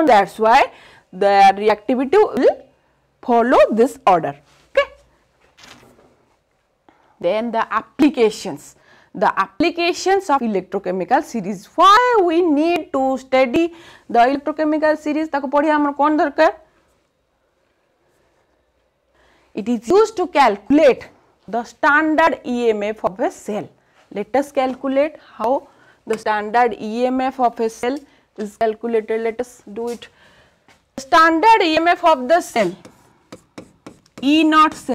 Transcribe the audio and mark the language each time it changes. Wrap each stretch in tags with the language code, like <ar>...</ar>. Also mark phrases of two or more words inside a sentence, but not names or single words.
<en>That's why the reactivity will follow this order. Okay. Then the applications. The applications of electrochemical series. Why we need to study the electrochemical series?</en> <or>ତାକୁ ପଢ଼ିଆ ଆମର କଣ ଦରକାର?</or> <en>It is used to calculate the standard EMF of a cell. Let us calculate how the standard EMF of a cell is calculated. Let us do it. Standard EMF of the cell, E naught cell.</en>